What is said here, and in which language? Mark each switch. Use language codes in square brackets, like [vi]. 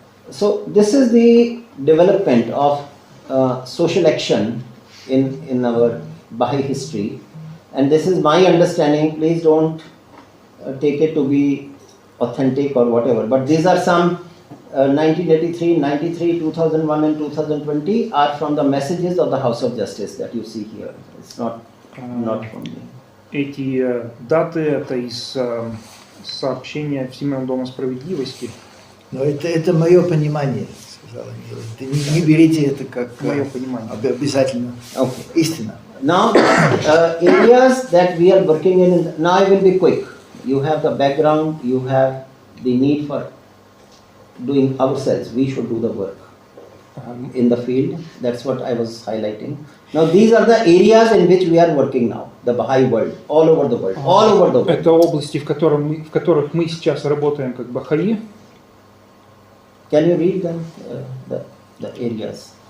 [en] So this is the development of social action in our Baha'i history, and this is my understanding. Please don't take it to be authentic or whatever, but these are some 1983, 93, 2001 and 2020 are from the messages of the House of Justice that you see here. It's not from me. [ru] Эти даты это из сообщения Всемирного дома справедливости. Но это мое понимание, сказал Анилом. Не берите это как мое понимание. Обязательно. [en] Okay. [ru] Истина. [en] Now, areas that we are working in, now I will be quick. You have the background, you have the need for doing ourselves. We should do the work in the field. That's what I was highlighting. Now, these are the areas in which we are working now. The Baha'i world, all over the world, all over the world. [ru] Это области, в которых мы сейчас работаем как бахаи. [en] Can you read them, the areas?